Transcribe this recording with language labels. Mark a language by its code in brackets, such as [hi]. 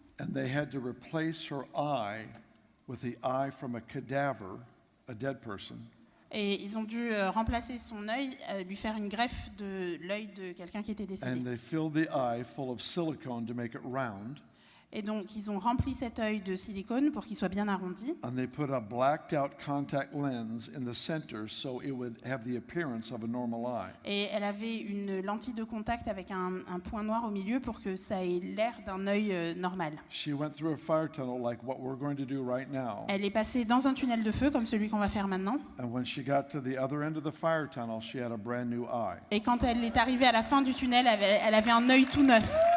[en] And they had to replace her eye with the eye from a cadaver, a dead person. [fr] Et ils ont dû remplacer son œil, lui faire une greffe de l'œil de quelqu'un qui était décédé. [en] And they filled the eye full of silicone to make it round. [fr] Et donc, ils ont rempli cet œil de silicone pour qu'il soit bien arrondi. [en] And they put a blacked out contact lens in the center so it would have the appearance of a normal eye. [fr] Et elle avait une lentille de contact avec un point noir au milieu pour que ça ait l'air d'un œil normal. [en] She went through a fire tunnel like what we're going to do right now. [fr] Elle est passée dans un tunnel de feu comme celui qu'on va faire maintenant. [en] And when she got to the other end of the fire tunnel, she had a brand new eye. [fr] Et quand elle est arrivée à la fin du tunnel, elle avait un œil tout neuf.